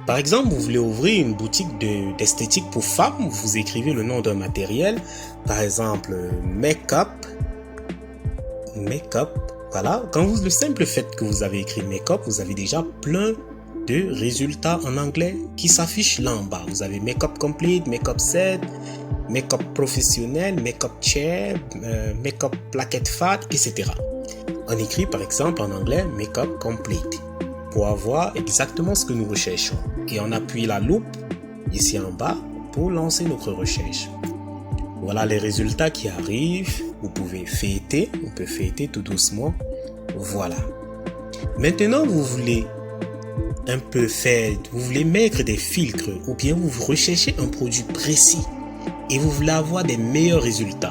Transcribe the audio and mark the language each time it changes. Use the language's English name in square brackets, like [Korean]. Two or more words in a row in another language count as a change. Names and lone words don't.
[French] Par exemple, vous voulez ouvrir une boutique d'esthétique pour femmes, vous écrivez le nom d'un matériel, par exemple make-up, voilà. Le simple fait que vous avez écrit make-up, vous avez déjà plein de résultats en anglais qui s'affichent là en bas. Vous avez [English] make-up complete, make-up set, [French] make-up professionnel, [English] make-up chair, [French] make-up plaquette fat, etc. On écrit par exemple en anglais [English] make-up complete [French] pour avoir exactement ce que nous recherchons. Et on appuie la loupe ici en bas pour lancer notre recherche. Voilà les résultats qui arrivent. Vous pouvez feuilleter, on peut feuilleter tout doucement. Voilà. Maintenant, vous voulez mettre des filtres ou bien vous recherchez un produit précis et vous voulez avoir des meilleurs résultats.